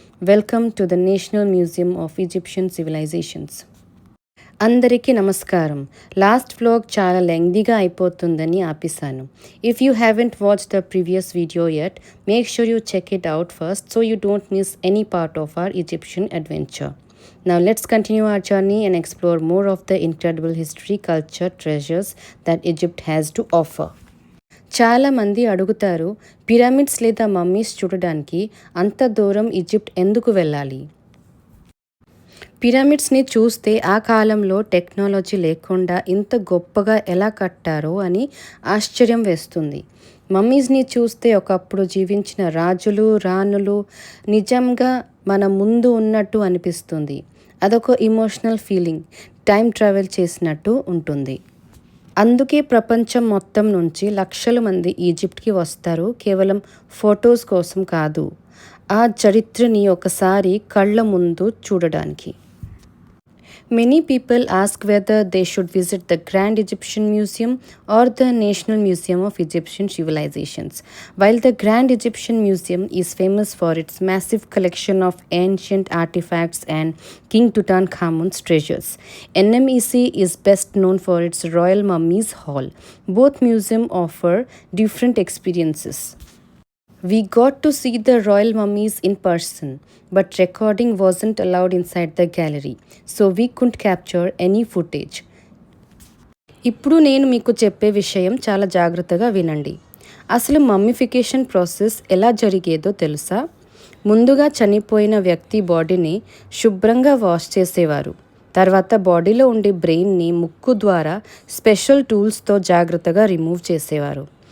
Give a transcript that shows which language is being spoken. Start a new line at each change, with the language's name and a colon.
English: Welcome to the national museum of Egyptian civilisations.
Telugu: అందరికీ నమస్కారం. Last vlog చాలా లెంగ్దీగా అయిపోతుందని ఆపేశాను.
English: If you haven't watch the previous video yet, make sure you check it out first so you don't miss any part of our Egyptian adventure. Now let's continue our journey and explore more of the incredible history, culture, treasures that Egypt has to offer.
Telugu: చాలా మంది అడుగుతారు, pyramids లేదా mummies చూడడానికి అంత దూరం Egypt ఎందుకు వెళ్ళాలి? పిరమిడ్స్ని చూస్తే ఆ కాలంలో టెక్నాలజీ లేకుండా ఇంత గొప్పగా ఎలా కట్టారో అని ఆశ్చర్యం వేస్తుంది. మమ్మీస్ని చూస్తే ఒకప్పుడు జీవించిన రాజులు రాణులు నిజంగా మన ముందు ఉన్నట్టు అనిపిస్తుంది. అదొక ఇమోషనల్ ఫీలింగ్, టైం ట్రావెల్ చేసినట్టు ఉంటుంది. అందుకే ప్రపంచం మొత్తం నుంచి లక్షల మంది ఈజిప్ట్కి వస్తారు, కేవలం ఫొటోస్ కోసం కాదు, ఆ చరిత్రని ఒకసారి కళ్ళ ముందు చూడడానికి.
English: Many people ask whether they should visit the Grand Egyptian Museum or the National Museum of Egyptian Civilizations. While the Grand Egyptian Museum is famous for its massive collection of ancient artifacts and King Tutankhamun's treasures, NMEC is best known for its Royal Mummies Hall. Both museums offer different experiences. We got to see the royal mummies in person, but recording wasn't allowed inside the gallery, so we couldn't capture any footage.
Telugu: ఇప్పుడు నేను మీకు చెప్పే విషయం చాలా జాగ్రత్తగా వినండి. అసలు mummification process ఎలా జరిగేదో తెలుసా? ముందుగా చనిపోయిన వ్యక్తి బాడీని శుభ్రంగా వాష్ చేసేవారు. తర్వాత బాడీలో ఉండే బ్రెయిన్ని ముక్కు ద్వారా స్పెషల్ టూల్స్తో జాగ్రత్తగా రిమూవ్ చేసేవారు.